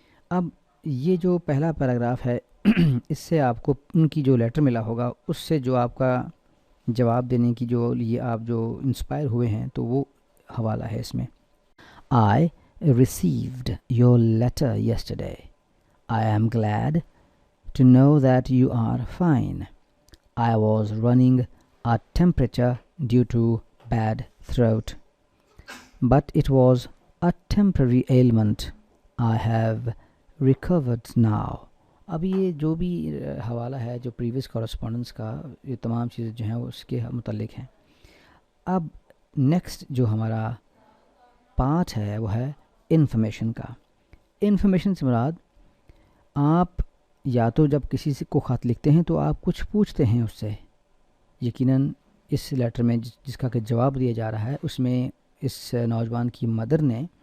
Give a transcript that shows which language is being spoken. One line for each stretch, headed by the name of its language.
Urdu: اب یہ جو پہلا پیراگراف ہے، اس سے آپ کو ان کی جو لیٹر ملا ہوگا، اس سے جو آپ کا جواب دینے کی جو لیے آپ جو انسپائر ہوئے ہیں، تو وہ حوالہ ہے اس میں۔
English: I received your letter yesterday. I am glad to know that you are fine. I was running a temperature due to bad throat, but it was a temporary ailment. I have recovered now.
Urdu: اب یہ جو بھی حوالہ ہے جو previous correspondence کا، یہ تمام چیزیں جو ہیں وہ اس کے متعلق ہیں۔ اب نیکسٹ جو ہمارا پارٹ ہے وہ ہے انفارمیشن کا۔ انفارمیشن سے مراد، آپ یا تو جب کسی سے کو خط لکھتے ہیں تو آپ کچھ پوچھتے ہیں اس سے۔ یقیناً اس لیٹر میں جس کا کہ جواب دیا جا رہا ہے، اس میں اس نوجوان کی مدر نے